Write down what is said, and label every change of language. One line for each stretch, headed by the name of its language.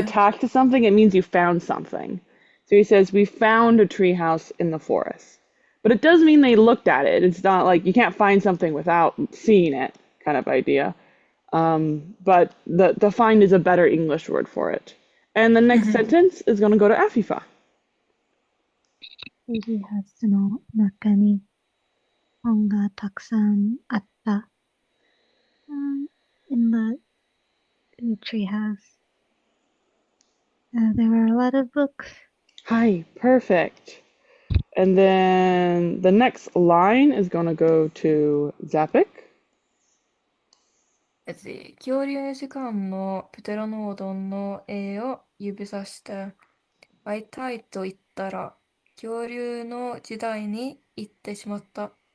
English: attached to something, it means you found something. So he says, we found a treehouse in the forest. But it does mean they looked at it. It's not like you can't find something without seeing it kind of idea. But the find is a better English word for it. And the next sentence is going to go to Afifa.
Japanese: ツリーハウスの中に本がたくさんあった。
English: In the tree house, there were a lot of books. Hi, perfect. And then the next line is going to go to Zapik.
Japanese: 恐竜の時間のプテラノードンの絵を指さして会いたいと言ったら恐竜の時代に行ってしまった。